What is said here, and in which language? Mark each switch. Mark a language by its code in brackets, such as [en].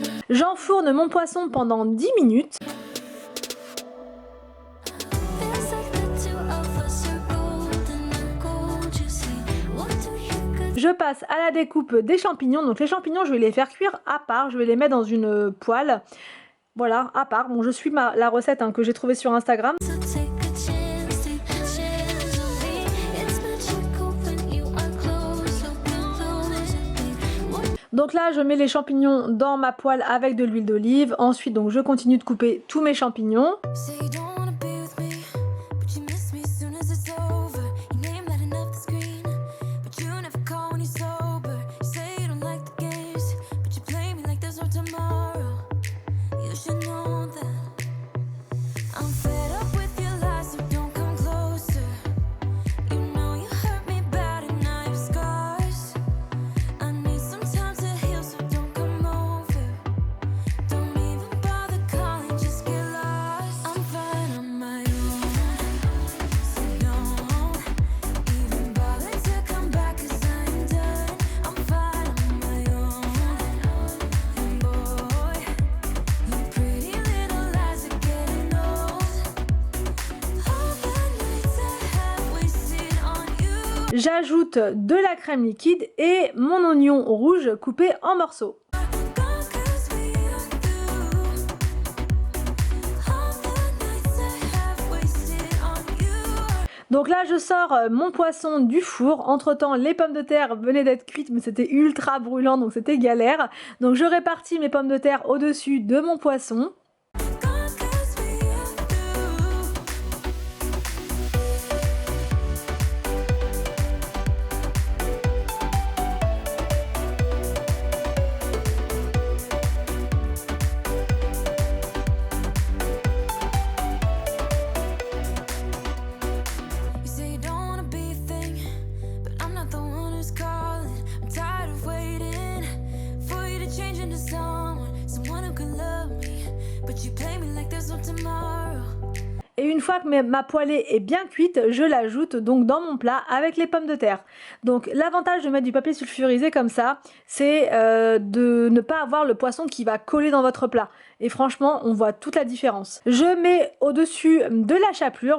[fr] J'enfourne mon poisson pendant 10 minutes. [en] Feels like the two of us are golden and gold, you see. What do you could [fr] Je passe à la découpe des champignons. Donc les champignons, je vais les faire cuire à part. Je vais les mettre dans une poêle. Voilà, à part. Bon, je suis la recette que j'ai trouvée sur Instagram. [en] so take a chance on me. It's magical when you are close, so close to me. What [fr] Donc là, je mets les champignons dans ma poêle avec de l'huile d'olive. Ensuite, donc je continue de couper tous mes champignons. [en] say you don't wanna be with me, but you miss me as soon as it's over. Your name lighting up the screen, but you never call when you're sober. You say you don't like the games, but you play me like there's no tomorrow. You should know that I'm fed up with your lies, so don't come closer. You know you hurt me bad and I have scars. I need some time to heal, so don't come over. Don't even bother calling, just get lost. I'm fine on my own, so don't even bother to come back, 'cause I'm done. I'm fine on my own, and boy, your pretty little lies are getting old. All the nights I have wasted on you. [fr] J'ajoute de la crème liquide et mon oignon rouge coupé en morceaux. [en] Gone 'cause we are through. All the nights I have wasted on you. [fr] Donc là, je sors mon poisson du four. Entre-temps, les pommes de terre venaient d'être cuites, mais c'était ultra brûlant, donc c'était galère. Donc je répartis mes pommes de terre au-dessus de mon poisson. [en] Gone 'cause we are through. You say you don't wanna be a thing, but I'm not the one who's calling. I'm tired of waiting for you to change into someone who can love me, but you play me like there's no tomorrow. [fr] Et une fois que ma poêlée est bien cuite, je l'ajoute donc dans mon plat avec les pommes de terre. Donc l'avantage de mettre du papier sulfurisé comme ça, c'est de ne pas avoir le poisson qui va coller dans votre plat. Et franchement, on voit toute la différence. Je mets au-dessus de la chapelure.